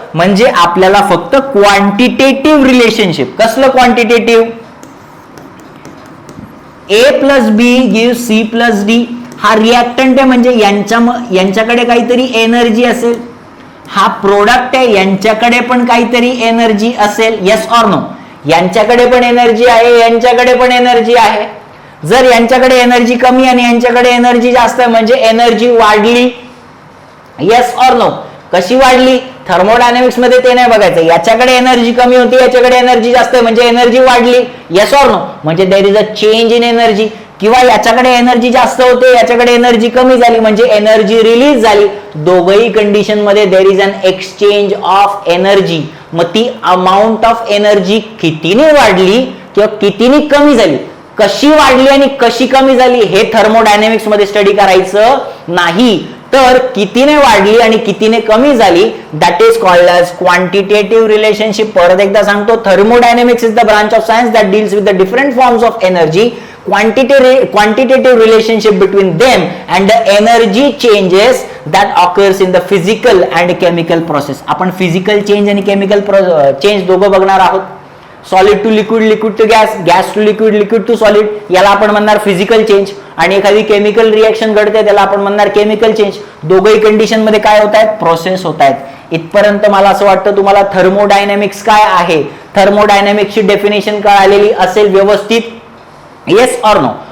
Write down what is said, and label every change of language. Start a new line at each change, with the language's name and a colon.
Marathi: म्हणजे आपल्याला फक्त क्वांटिटेटिव्ह रिलेशनशिप. कसलं quantitative?
English: A plus b give c plus d.
Marathi: हा रिॲक्टंट आहे म्हणजे यांच्याकडे काहीतरी एनर्जी असेल. हा प्रोडक्ट आहे, यांच्याकडे पण काहीतरी एनर्जी असेल.
English: Yes or no?
Marathi: यांच्याकडे पण एनर्जी आहे, यांच्याकडे पण एनर्जी आहे. जर यांच्याकडे एनर्जी कमी आणि यांच्याकडे एनर्जी जास्त आहे म्हणजे एनर्जी वाढली.
English: Yes or no?
Marathi: कशी वाढली? थर्मोडायनॅमिक्स मध्ये ते नाही बघायचं. याच्याकडे एनर्जी कमी होती, याच्याकडे एनर्जी जास्त आहे म्हणजे एनर्जी वाढली.
English: Yes or no?
Marathi: म्हणजे
English: There is a change in energy.
Marathi: किंवा याच्याकडे एनर्जी जास्त होते, याच्याकडे एनर्जी कमी झाली म्हणजे एनर्जी रिलीज झाली. दोघही कंडिशन मध्ये
English: There is an exchange of energy.
Marathi: मग ती अमाऊंट ऑफ एनर्जी कितीने वाढली किंवा कितीने कमी झाली, कशी वाढली आणि कशी कमी झाली हे थर्मोडायनॅमिक्स मध्ये स्टडी करायचं नाही. तर कितीने वाढली आणि कितीने कमी झाली,
English: That is called as quantitative relationship.
Marathi: परत एकदा सांगतो,
English: Thermodynamics is the branch of science that deals with the different forms of energy. Quantitative relationship between them and the energy changes that occurs in the physical and chemical process.
Marathi: आपण physical change आणि chemical change दोघं बघणार आहोत.
English: solid to liquid, liquid to gas, gas to liquid, liquid to solid,
Marathi: याला आपण म्हणणार physical change. आणि एखादी केमिकल रिएक्शन घडते त्याला आपण म्हणणार केमिकल चेंज. दोघही कंडिशन मध्ये काय होत आहेत? प्रोसेस होत आहेत. इथपर्यंत मला असं वाटतं तुम्हाला थर्मोडायनॅमिक्स काय आहे, थर्मोडायनॅमिक्सची डेफिनेशन कळालेली असेल व्यवस्थित.
English: Yes or no?